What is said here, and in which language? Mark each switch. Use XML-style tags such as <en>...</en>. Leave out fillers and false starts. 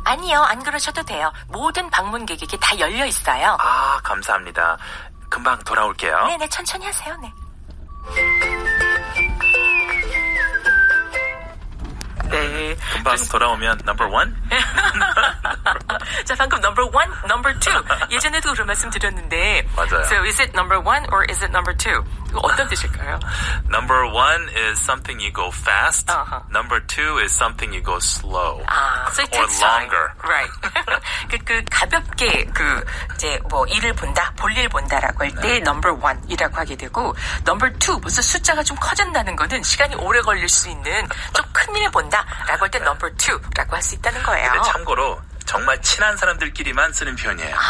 <ko>아니요, 안 그러셔도 돼요. 모든 방문객에게 다 열려 있어요. 감사합니다. 금방 돌아올게요. 네네, 천천히 하세요. 네. 네. 금방 돌아오면 number one? 자, 방금 number one, number two. 예전에도 그런 말씀 드렸는데. 맞아요.</ko> <en>So is it number one or is it number two?</en> <ko>이거 어떤 뜻일까요?</ko> <en>Number one is something you go fast. Uh-huh. Number two is something you go slow. So it or takes time. longer. Right.</en> <ko>가볍게 이제 뭐 일을 본다, 볼일 본다라고 할 때 number one이라고 하게 되고 number two 벌써 숫자가 좀 커진다는 거는 시간이 오래 걸릴 수 있는 좀 큰일 본다라고 할 때 number two라고 할 수 있다는 거예요. 근데 참고로 정말 친한 사람들끼리만 쓰는 표현이에요.</ko>